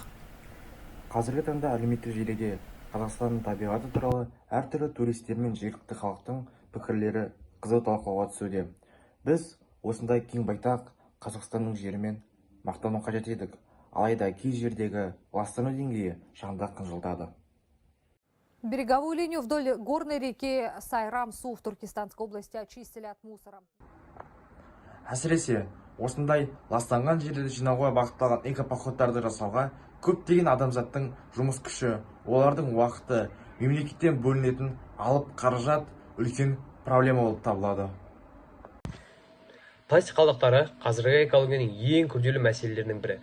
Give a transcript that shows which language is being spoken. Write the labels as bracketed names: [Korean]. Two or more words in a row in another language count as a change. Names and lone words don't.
[Kazakh] Қазіргі таңда әлеуметтік желіде Қазақстанның табиғаты туралы әртүрлі туристер мен жергілікті халықтың пікірлері қызу талқылауға түсуде. Біз осындай кең байтақ Қазақстанның жерімен мақтану қажет едік. Алайда кей жердегі ластану деңгейі шаңды қынжылтады. [Russian] Береговую линию вдоль горной реки Сайрам-Су в Туркестанской области очистили от мусора. [Kazakh] Әсіресе осындай ластанған жерлерді жинауға бағытталған экопоходтарды жасауға көптеген адамзаттың жұмыс күші, олардың уақыты, мемлекеттен бөлінетін алып қаражат үлкен проблема болып табылады. Пластик қалдықтары қазіргі экологияның ең күрделі мәселелерінің бірі.